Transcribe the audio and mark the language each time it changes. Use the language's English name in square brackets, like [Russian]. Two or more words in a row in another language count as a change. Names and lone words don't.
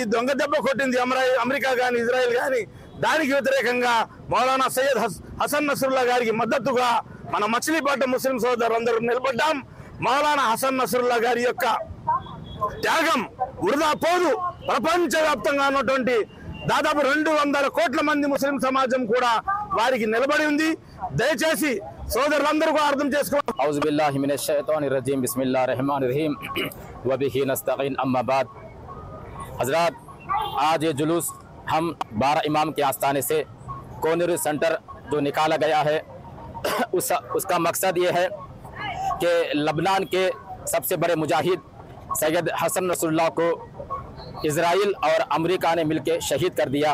[Telugu] దొంగ దెబ్బ కొట్టింది అమెరికా కానీ ఇజ్రాయెల్ కానీ. దానికి వ్యతిరేకంగా మౌలానా సయ్యద్ హసన్ నసరుల్లా గారికి మద్దతుగా మన మచిలీపట్నం ముస్లిం సోదరులందరూ నిలబడ్డాం. మౌలానా హసన్ నసరుల్లా గారి యొక్క త్యాగం వృధా పోదు. ప్రపంచవ్యాప్తంగా ఉన్నటువంటి దాదాపు 200 కోట్ల మంది ముస్లిం సమాజం కూడా వారికి నిలబడి ఉంది. దయచేసి సోదరులందరూ కూడా అర్థం చేసుకోవాలి. [Arabic] أعوذ بالله من الشيطان الرجيم بسم الله الرحمن الرحيم وبه نستعين أما بعد. [Hindi] हज़रात, आज ये जुलूस हम 12 इमाम के आस्थाने से कॉर्नर सेंटर जो निकाला गया है उसका मकसद ये है कि लबनान के सबसे बड़े मुजाहिद सैयद हसन नसरुल्लाह को इजराइल और अमेरिका ने मिलकर शहीद कर दिया।